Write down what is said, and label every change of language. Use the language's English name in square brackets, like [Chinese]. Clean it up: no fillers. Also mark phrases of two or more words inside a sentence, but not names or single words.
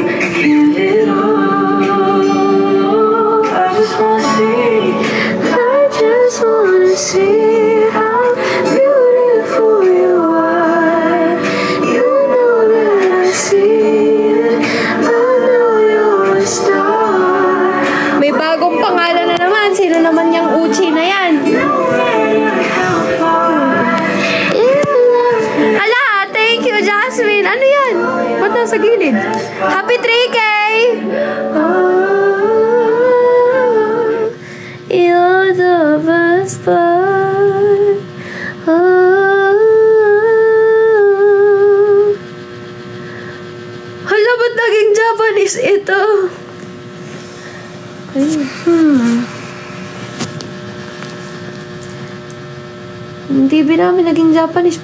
[English] Give it all. I just wanna see how beautiful you are. You know that I see it. I know you're a star. [Filipino] May bagong pangalan na naman. Sino naman yung Uchi na yan? [English] No matter how far. Hala, thank you, [Filipino] Jasmine. Ano yan? Ba't nasa gilid? [English] Happy 3K! You're the best part. [Filipino] Hala, ba't naging Japanese ito? Hindi ba namin naging Japanese?